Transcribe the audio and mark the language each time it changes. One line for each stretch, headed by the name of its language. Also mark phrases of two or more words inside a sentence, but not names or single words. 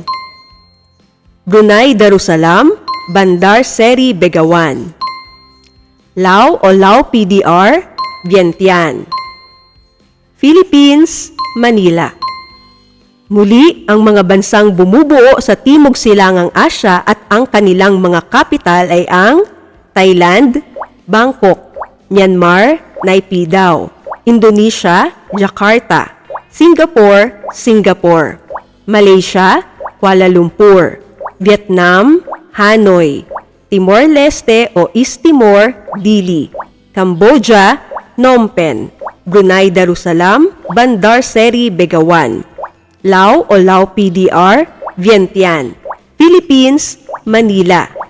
Filipino: Brunei Darussalam, Bandar Seri Begawan. Lao o Lao PDR, Vientiane. Philippines, Manila. Muli, ang mga bansang bumubuo sa Timog Silangang Asya at ang kanilang mga kapital ay ang Thailand, Bangkok, Myanmar, Naypyidaw, Indonesia, Jakarta, Singapore, Singapore, Malaysia, Kuala Lumpur, Vietnam, Hanoi, Timor-Leste o East Timor, Dili, Cambodia, Phnom Penh, Brunei Darussalam, Bandar Seri Begawan, Lao o Lao PDR, Vientiane, Philippines, Manila.